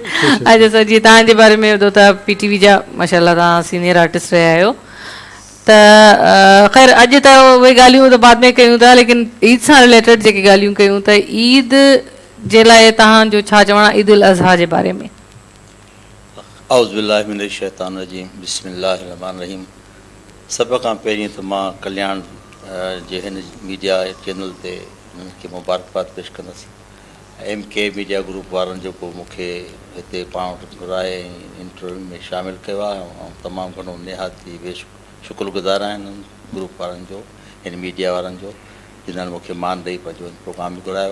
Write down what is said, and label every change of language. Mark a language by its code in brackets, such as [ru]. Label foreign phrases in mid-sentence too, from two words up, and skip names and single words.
[sd] अच्छा सर, जीअं तव्हांजे बारे में ॿुधो त PTV जा माशाल्लाह तव्हां [en] senior artist [sd] रहिया आहियो, त ख़ैर अॼु त उहे ॻाल्हियूं त बाद में कयूं था, लेकिन ईद सां रिलेटेड जेके ॻाल्हियूं कयूं त ईद जे लाइ तव्हांजो छा चवणु आहे ईद उल अज़हा जे बारे में? [ar] أعوذ بالله من الشيطان الرجيم، بسم الله الرحمن الرحيم. [sd] सभ खां पहिरीं त मां कल्याण जे हिन [en] media channel [sd] ते उन्हनि खे मुबारकबाद पेश कंदुसि। MK मीडिया ग्रुप वारनि जेको मूंखे हिते पाण वटि घुराए इंटरव्यू में शामिलु कयो आहे, ऐं तमामु घणो निहायती शुक्रगुज़ार आहिनि ग्रुप वारनि जो, हिन मीडिया वारनि जो, जिन्हनि मूंखे मान ॾेई पंहिंजो प्रोग्राम बि घुरायो।